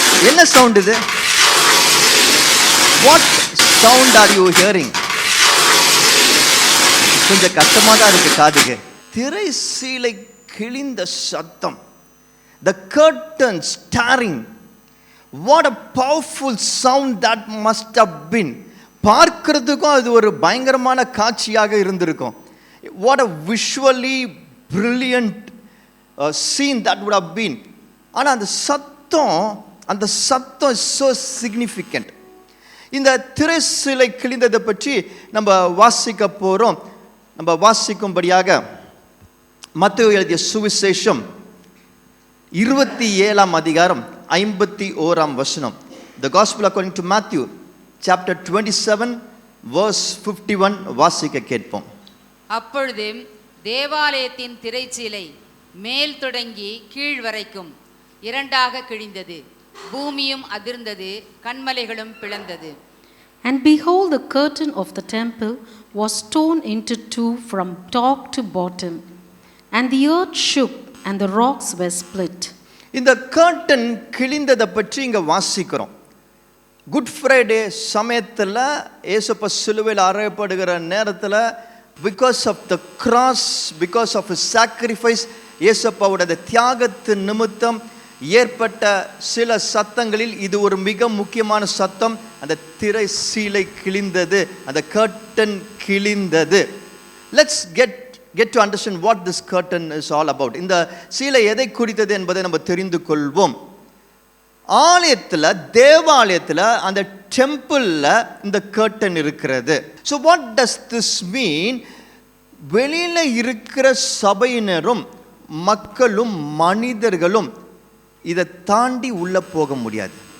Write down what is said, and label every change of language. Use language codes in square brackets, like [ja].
[ta] என்ன சவுண்ட் இது? [en] What sound are you hearing? [ta] கொஞ்சம் கஷ்டமாக தான் இருக்கு காதுக்கு. திரை சீலை கிழிந்த சத்தம், [en] the curtains tearing. What a powerful sound that must have been. [ta] பார்க்கிறதுக்கும் அது ஒரு பயங்கரமான காட்சியாக இருந்திருக்கும். [en] What a visually brilliant scene that would have been. [ta] ஆனால் அந்த சத்தம் [en] is so significant. [ta] இந்த திரை சீலை கிழிந்ததை பற்றி நம்ம வாசிக்க போகிறோம். நம்ம வாசிக்கும்படியாக மத்தேயு எழுதிய சுவிசேஷம் 27ஆம் அதிகாரம் 51ஆம் வசனம். [en] The Gospel according to Matthew chapter 27 verse 51 [ta] வாசிக்க கேட்போம். அப்பொழுது தேவாலயத்தின் திரைச்சீலை மேல் தொடங்கி கீழ் வரைக்கும் 2ஆக கிழிந்தது, பூமியும் அதிர்ந்தது, கன்மலைகளும் பிளந்தது. [en] And behold, the curtain of the temple was torn into 2 from top to bottom, and the earth shook and the rocks were split. [ta] இந்த கர்டன் கிழிந்ததை பற்றி இங்கே வாசிக்கிறோம். குட் ஃப்ரைடே சமயத்தில் இயேசுப்பா சிலுவையில் அறையப்படுகிற நேரத்தில், [en] because of the cross, because of sacrifice, [ta] இயேசுப்பாவுடைய தியாகத்தின் நிமித்தம் ஏற்பட்ட சில சத்தங்களில் இது ஒரு மிக முக்கியமான சத்தம். அந்த திரை சீலை கிழிந்தது, அந்த curtain கிழிந்தது. [en] Let's get to understand what this curtain is all about. [ta] இந்த சீலை எதை குறித்தது என்பதை நம்ம தெரிந்து கொள்வோம். ஆலயத்தில், தேவாலயத்தில், அந்த டெம்பிளில் இந்த கர்டன் இருக்கிறது. [en] So what does this mean? [ta] வெளியில் இருக்கிற சபையினரும் மக்களும் மனிதர்களும் இதை தாண்டி உள்ள போக முடியாது.